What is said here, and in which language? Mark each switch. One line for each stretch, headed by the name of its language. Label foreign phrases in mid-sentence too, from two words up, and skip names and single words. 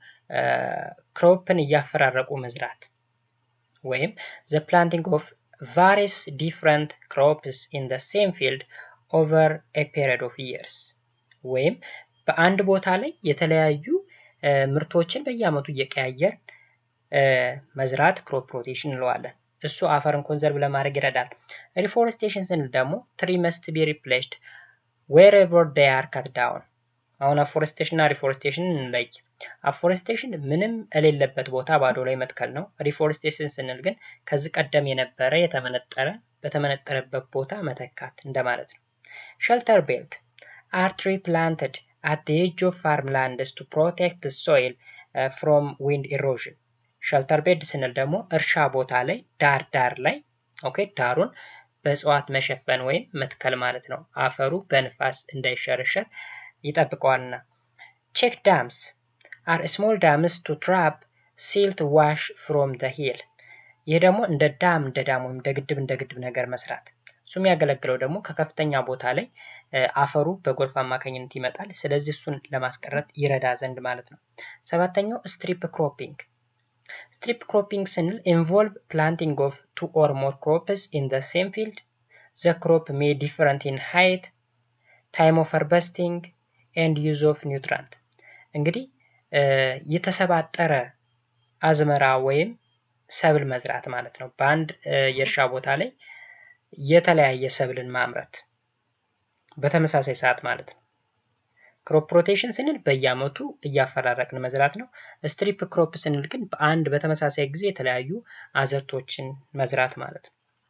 Amharic: ክሮፕን እያፈራረቁ መዝራት ወይም
English: the planting of various different crops in the same field over a period of years
Amharic: ወይም በአንድ ቦታ ላይ የተለያዩ ምርቶችን በየአመቱ እየቀያየር መዝራት
English: crop rotation
Amharic: እንለዋለን። እሱ አፈርን ኮንዘርቭ ለማድረግ ይረዳል። ሪፎሬስቴሽን ስንል ደግሞ
English: tree must be replaced wherever they are cut down።
Amharic: አሁን አፎሬስቴሽን እና ሪፎሬስቴሽን እንለይ። አፎሬስቴሽን ምንም የሌለበት ቦታ ባዶ ላይ መትከል ነው። ሪፎሬስቴሽን ስንል ግን ከዚህ ቀደም የነበረ በተመነጠረበት ቦታ መተካት እንደማለት ነው።
English: shelter belt are tree planted at the edge of farmlands to protect the soil from wind erosion። shelter bed
Amharic: ስንል ደግሞ እርሻ ቦታ ላይ ዳር ላይ ኦኬ ዳሩን በእጽዋት መሸፈን ወይም መትከል ማለት ነው። አፈሩ በንፋስ እንዳይሸረሸር ይጠብቀዋልና።
English: check dams are small dams to trap silt wash from the hill።
Amharic: ይህ ደግሞ እንደ ዳም ወይም እንደ ግድብ ነገር መስራት። እሱ የሚያገለግለው ደግሞ ከከፍተኛ ቦታ ላይ አፈሩ በጎርፍ አማካኝነት ይመጣል። ስለዚህ እሱን ለማስቀረት ይረዳ ዘንድ ማለት ነው። ሰባተኛው
English: strip cropping። strip cropping
Amharic: ስንል
English: involve planting of 2 or more crops in the same field. The crop may different in height, time of harvesting and use of nutrient።
Amharic: እንግዲህ የተሰባጠረ አዝመራ ወይም ሰብል መዝራት ማለት ነው። በአንድ የእርሻ ቦታ ላይ የተለያየ ሰብልን ማምረት በተመሳሳይ ሰዓት ማለት ነው።
English: crop rotation
Amharic: ስንል በየአመቱ እያፈራረቅን መዝራት ነው።
English: strip crop
Amharic: ስንል ግን በአንድ በተመሳሳይ ጊዜ የተለያዩ አዝርቶችን መዝራት ማለት ነው።